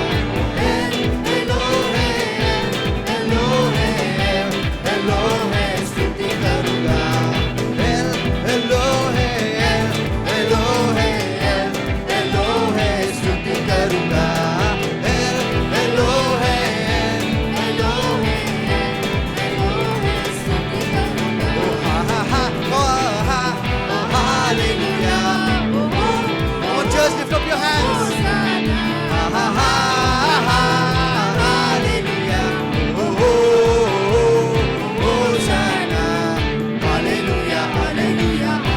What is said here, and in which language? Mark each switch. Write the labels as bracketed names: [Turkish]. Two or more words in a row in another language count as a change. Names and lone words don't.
[Hindi] एलोहे, एलोहे, एलोहे, स्तुति करूँगा. एलोहे, एलोहे, एलोहे, स्तुति करूँगा. एलोहे, एलोहे, एलोहे, स्तुति करूँगा। oh ha ha ha, oh ha, [English] oh hallelujah. Come on, church, lift up your hands. [Hindi] होसाना, Ha ha ha ha, [English] hallelujah. Oh oh oh, Hosanna. Hallelujah, hallelujah.